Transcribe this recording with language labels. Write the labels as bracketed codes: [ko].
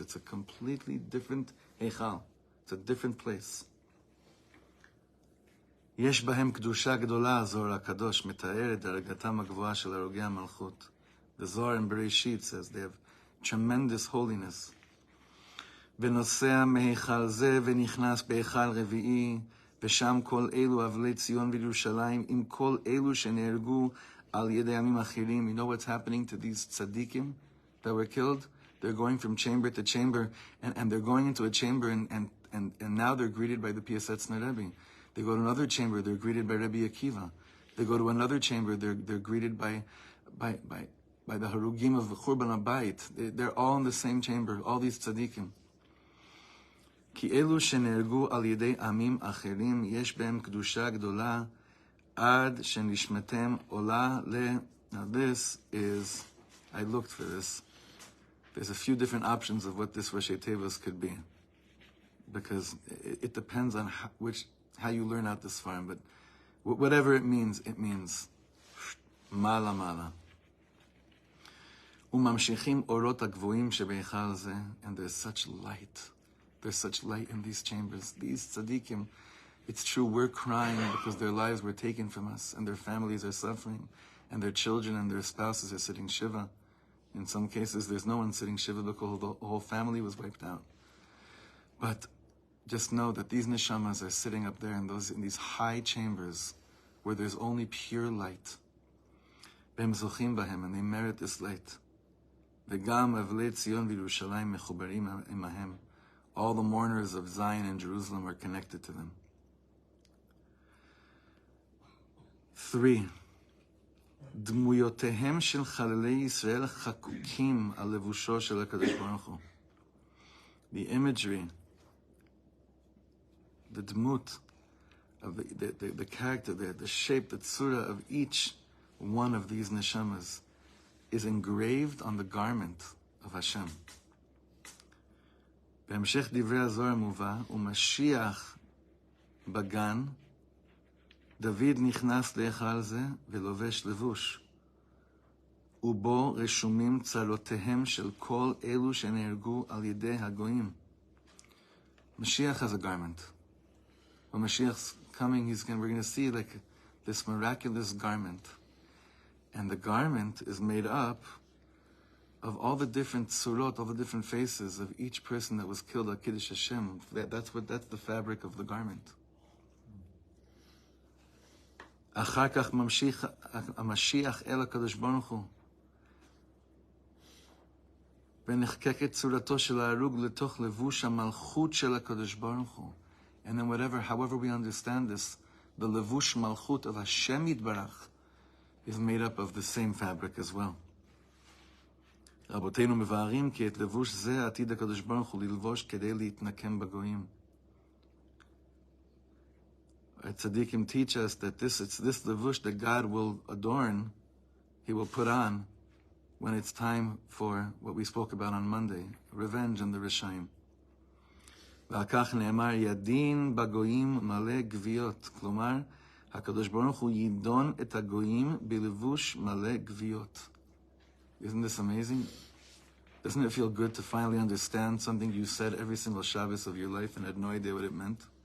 [en] It's a completely different heichal. It's a different place. [he] יש בהם קדושה גדולה, הזוהר הקדוש, מתאר את דרגתם הגבוהה של הרוגי המלכות. [en] The Zohar in Bereshit says they have tremendous holiness. [he] ונוסע מהיכל זה ונכנס בהיכל רביעי, ושם כל אלו אבלי ציון וירושלים, עם כל אלו שנהרגו על ידי עמים אחרים. [en] You know what's happening to these tzaddikim that were killed? They're going from chamber to chamber, and they're going into a chamber, and now they're greeted by the Piasetzner Rebbe. They go to another chamber, they're greeted by Rebbe Akiva. They go to another chamber, they're greeted by the Harugim of Churban Abayit. They're all in the same chamber, all these tzaddikim. [he] כי אלו שנהרגו על ידי עמים אחרים, יש בהם קדושה גדולה, עד שנשמתם עולה ל... [en] Now this is, I looked for this. There's a few different options of what this Rashi Tevos could be. Because it depends on how you learn out this farm. But whatever it means mala mala. [he] וממשיכים אורות הגבוהים שבהיכל זה, [en] and there's such light. There's such light in these chambers. These tzaddikim, it's true, we're crying because their lives were taken from us, and their families are suffering, and their children and their spouses are sitting shiva. In some cases, there's no one sitting shiva because the whole family was wiped out. But just know that these neshamas are sitting up there in these high chambers where there's only pure light. [he] V'hem zochim bahem, [en] and they merit this light. [he] V'gam avlei Tzion v'Yerushalayim mechubarim imahem. [en] All the mourners of Zion and Jerusalem are connected to them. 3. [he] דמויותיהם של חללי ישראל חקוקים על לבושו של הקדוש ברוך הוא. [en] The imagery, the dmut of the character, the shape, the tzura of each one of these neshamas is engraved on the garment of Hashem. [he] בהמשך דברי הזוהר מובא, ומשיח בגן, דוד נכנס להיכל זה ולובש לבוש, ובו רשומים צרותיהם של כל אלו שנהרגו על ידי הגויים. [en] Mashiach has a garment. When Mashiach's coming, we're going to see like this miraculous garment. And the garment is made up of all the different surot, all the different faces of each person that was killed at Kiddush Hashem. That's the fabric of the garment. [he] אחר כך ממשיך המשיח אל הקדוש ברוך הוא. ונחקקת צורתו של ההרוג לתוך לבוש המלכות של הקדוש ברוך הוא. [en] And then however we understand this, the levush malchut of Hashem Yitbarach is made up of the same fabric as well. [he] רבותינו מבארים כי את לבוש זה עתיד הקדוש ברוך הוא ללבוש כדי להתנקם בגויים. [en] Tzaddikim teach us that it's this levush that God will adorn, He will put on when it's time for what we spoke about on Monday, revenge on the Rishaim. [he] ועל כך נאמר ידין בגויים מלא גוויות. כלומר, הקדוש ברוך הוא ידון את הגויים בלבוש מלא גוויות. [en] Isn't this amazing? Doesn't it feel good to finally understand something you said every single Shabbos of your life and had no idea what it meant?